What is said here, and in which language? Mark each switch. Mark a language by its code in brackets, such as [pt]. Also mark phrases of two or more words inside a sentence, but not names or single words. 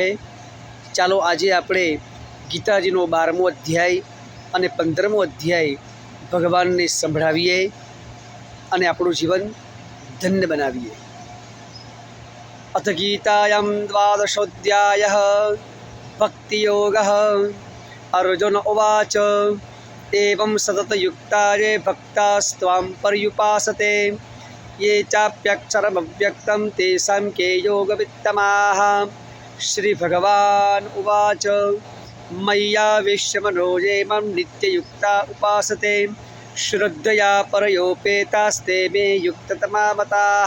[gu] ચાલો આજે આપણે ગીતાજીનો 12મો અધ્યાય અને 15મો અધ્યાય ભગવાનને સંભળાવીએ અને આપણું જીવન ધન્ય બનાવીએ। [sa] અથ ગીતાયાં દ્વાદશોऽધ્યાયः ભક્તિયોગः। अर्जुन उवाच एवं सततयुक्ता ये भक्तास्त्वां पर्युपासते ये चाप्यक्षरमव्यक्तं तेषां के योगवित्तमाः। श्रीभगवान् उवाच मय्यावेश्य मनो ये मां नित्ययुक्ता उपासते श्रद्धया परयोपेतास्ते मे युक्ततमा मताः।